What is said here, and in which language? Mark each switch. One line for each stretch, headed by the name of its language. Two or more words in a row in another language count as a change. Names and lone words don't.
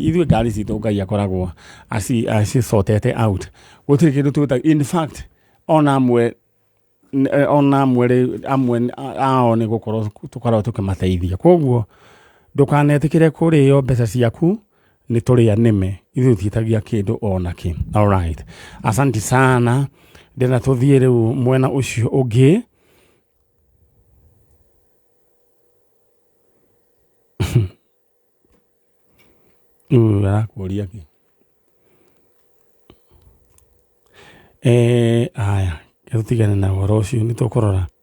Kikuyu: Ithuĩ ngari citũ Ngai akoragwo acicotete out. Gũtirĩ kĩndũ twĩtaga.
English: In fact
Kikuyu: ona amwe ao nĩ gũkorwo tũkoragwo tũkĩmateithia. Koguo ndũkanetĩkĩre kũrĩo mbeca ciaku nĩ tũrĩa nĩme. Ithuĩ tũtiĩtagia kĩndũ ona kĩ.
English: All right.
Swahili: Asante sana.
Kikuyu: Ndĩna tũthiĩ rĩu mwena ũcio ũngĩ. Arakũria kĩ? Aya, tũtigane na ũhoro ũcio nĩ tũkũrora.